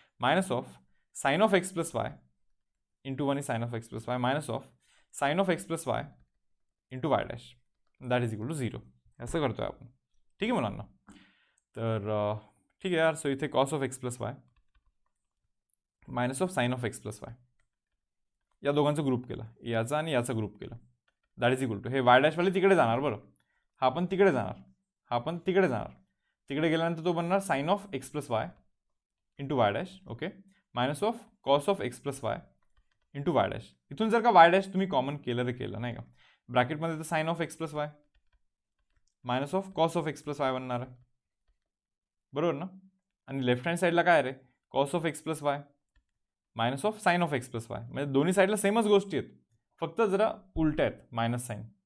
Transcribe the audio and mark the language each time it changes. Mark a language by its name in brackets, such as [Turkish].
[English] Minus of sine of X plus Y into 1 is sine of X plus Y minus of sine of X plus Y into Y dash, that is equal to 0. [Marathi] असं करतोय आपण. ठीक आहे मुलांना. तर ठीक आहे यार. सो इथे cos of x plus y minus of sine of x plus y या दोघांचा ग्रुप केला, याचा आणि याचा ग्रुप केला, [English] that is equal to [Marathi] हे वाय डॅशवाले तिकडे जाणार. बरं, हा पण तिकडे जाणार, हा पण तिकडे जाणार. तिकडे गेल्यानंतर तो बनणार [English] Sine of X plus Y into Y dash. [Marathi] Okay. [English] Minus of cos of X plus Y into Y dash. [Marathi] इथून जर का वाय डॅश तुम्ही कॉमन केलं रे केलं नाही का, ब्रॅकेटमध्ये तर sign of x plus y minus of cos of x plus y बनणार आहे, बरोबर ना. आणि लेफ्ट हँड साईडला काय आहे रे, cos of x plus y minus of sine of x plus y. म्हणजे दोन्ही साईडला सेमच गोष्टी आहेत, फक्त जरा उलट्या आहेत, मायनस साईन.